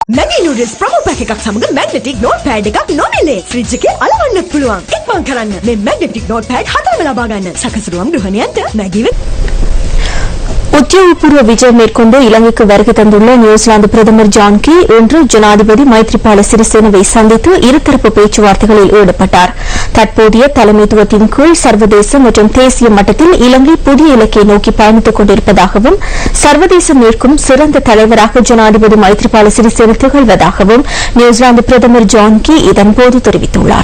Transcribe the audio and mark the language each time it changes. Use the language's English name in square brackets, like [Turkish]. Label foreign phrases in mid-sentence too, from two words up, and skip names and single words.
[Sinhala] Maggi [English] noodles promo pack [Sinhala] එකක් සමග [English] magnetic notepad [Sinhala] එකක් නොමිලේ. ෆ්‍රිජ් එකේ අලවන්නත් පුළුවන්. ඉක්මන් කරන්න. මේ [English] magnetic notepad [Sinhala] 4ම ලබා ගන්න. සකසුරුවම් ගෘහණියන්ට Maggi [Tamil] உத்தியோகபூர்வ விஜயம் மேற்கொண்டு இலங்கைக்கு வருகை தந்துள்ள நியூசிலாந்து பிரதமர் ஜான் கீ இன்று ஜனாதிபதி மைத்ரிபால சிறிசேனவை சந்தித்து இருதரப்பு பேச்சுவார்த்தைகளில் ஈடுபட்டார். தற்போதைய தலைமைத்துவத்தின் கீழ் சர்வதேச மற்றும் தேசிய மட்டத்தில் இலங்கை புதிய இலக்கை நோக்கி பயணித்துக் கொண்டிருப்பதாகவும் சர்வதேசம் நிற்கும் சிறந்த தலைவராக ஜனாதிபதி மைத்ரிபால சிறிசேன திகழ்வதாகவும் நியூசிலாந்து பிரதமர் ஜான் கீ இதன்போது தெரிவித்துள்ளார்.